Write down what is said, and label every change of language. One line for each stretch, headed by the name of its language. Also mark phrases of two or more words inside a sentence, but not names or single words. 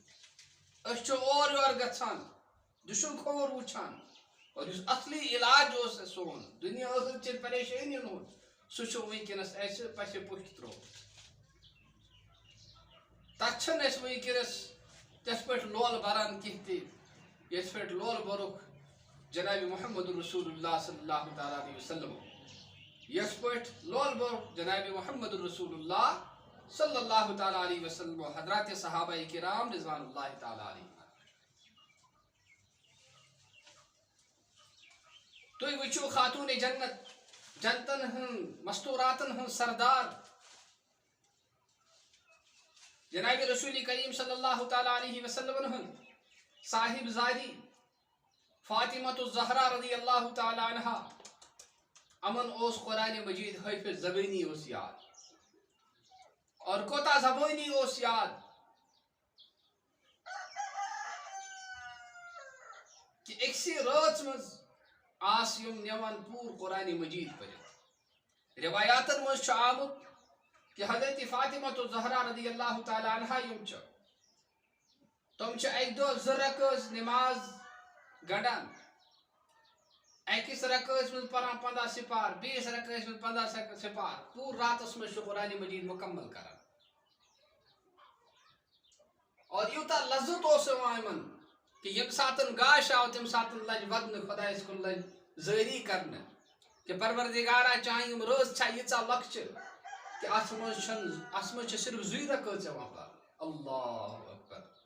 Kashmiri: أسۍ چھِ اورٕ یورٕ گژھان دُشُن کھوٚر وٕچھان اور یُس اصلی علاج اوس سون دُنیا ٲخرت چہِ پریشٲنین ہُنٛد سُہ چھُ وٕنکیٚنس اَسہِ پسہِ پُٹھ تروومُت. تتھ چھِنہٕ أسۍ وٕنکیٚنس تِتھ پٲٹھۍ لولہٕ بران کینٛہہ تہِ یِتھ پٲٹھۍ لولہٕ بوٚرُکھ جناب محمد رسول اللہ
Arabic: صلی اللہ تعالیٰ علیہ وسلم
Kashmiri: یِتھ پٲٹھۍ لولہٕ بوٚرُکھ جناب محمد رسول اللہ
Arabic: صلی اللہ تعالیٰ علیہ وسلم
Kashmiri: حضرات صحابہ کرام
Arabic: رضوان اللہ تعالیٰ علیہ.
Kashmiri: تُہۍ وٕچھِو خاتوٗنِ جنت جنتن ہٕنٛد مستوٗراتن ہٕنٛز سردار جناب رسول کریم
Arabic: صلی اللہ تعالیٰ علیہ وسلم
Kashmiri: ہٕنٛد صاحب زادی فاطمۃ الزہرا
Arabic: رضی اللہ تعالیٰ عنہا
Kashmiri: امن اوس قرآنِ مجیٖد حٲفظ زبٲنی اوس یاد اور کوتاہ زبٲنی اوس یاد کہ أکسٕے رٲژ منٛز آس یِم نِوان پوٗرٕ قرآنِ مجیٖد پٔرِتھ. روایاتن منٛز چھُ آمُت کہ حضرت فاطمۃ الزہرا
Arabic: رضی اللہ تعالیٰ عنہا
Kashmiri: یِم چھِ تِم چھِ اکہِ دۄہ 2 رکٲژ نِماز گنٛڈان أکِس رکٲژ منٛز پران 15 سِپار بیٚیِس رکٲژ منٛز 15 سِپار پوٗرٕ راتس منٛز چھُ قرآنِ مجیٖد مُکمل کران. اور یوٗتاہ لذت اوس یِوان یِمن کہ ییٚمہِ ساتہٕ گاش آو تمہِ ساتہٕ لجہِ ودنہٕ خۄدایس کُن لجہِ زٲری کرنہٕ کہ پروردگارا چاہے یم رز چھا ییژا لۄکچہِ کہ اتھ منٛز چھِ صرف زٕے رکٲژ یِوان پرنہٕ
Arabic: اللہ اکبر